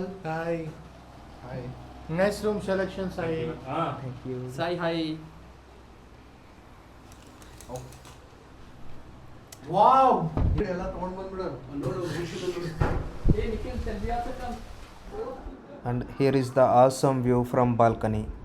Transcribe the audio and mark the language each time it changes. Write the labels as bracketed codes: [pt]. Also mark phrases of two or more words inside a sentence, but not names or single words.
[en] Hi hi. Nice room selection Sai. Thank you. Sai hi. [kn] ವಾವ್ ಎಲ್ಲ ತಗೊಂಡ್ ಬಂದ್ಬಿಡು. [en] And here is the awesome view from balcony.